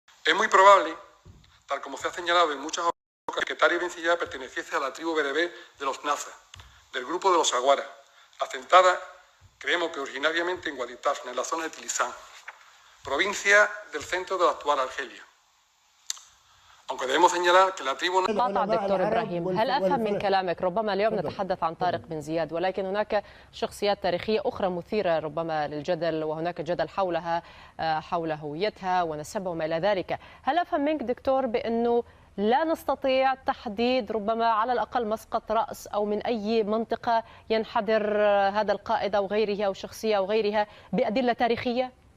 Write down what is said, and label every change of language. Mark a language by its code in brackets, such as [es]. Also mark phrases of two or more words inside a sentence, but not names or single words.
[es] Es muy probable, tal como se ha señalado en muchas ocasiones, que Tariq ibn Ziyad perteneciese a la tribu bereber de los Naza, del grupo de los Aguara, asentada, creemos que originariamente en Wadi Tafna, en la zona de Tilizán, provincia del centro de la actual Argelia. Aunque debemos señalar que la tribu... [ar] قاطع دكتور إبراهيم، هل أفهم من كلامك ربما اليوم نتحدث عن طارق بن زياد، ولكن هناك شخصيات تاريخية أخرى مثيرة ربما للجدل، وهناك جدل حولها، حول هويتها ونسبها وما إلى ذلك. هل أفهم منك دكتور بأنه لا نستطيع تحديد ربما على الأقل مسقط رأس أو من أي منطقة ينحدر هذا القائد أو غيره أو شخصية أو غيرها بأدلة تاريخية؟